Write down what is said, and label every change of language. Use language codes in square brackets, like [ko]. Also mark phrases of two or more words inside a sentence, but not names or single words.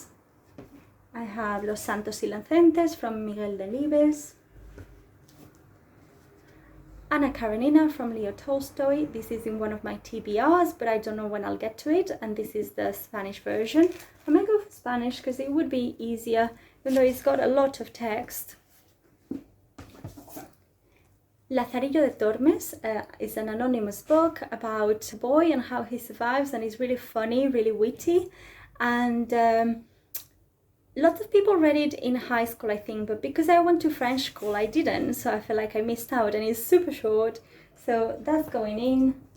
[en] I have Los Santos Inocentes from Miguel Delibes. Anna Karenina from Leo Tolstoy. This is in one of my TBRs, but I don't know when I'll get to it. And this is the Spanish version. I might go for Spanish because it would be easier, even though it's got a lot of text. Lazarillo de Tormes is an anonymous book about a boy and how he survives, and it's really funny, really witty, and lots of people read it in high school, I think, but because I went to French school I didn't, so I feel like I missed out, and it's super short, so that's going in.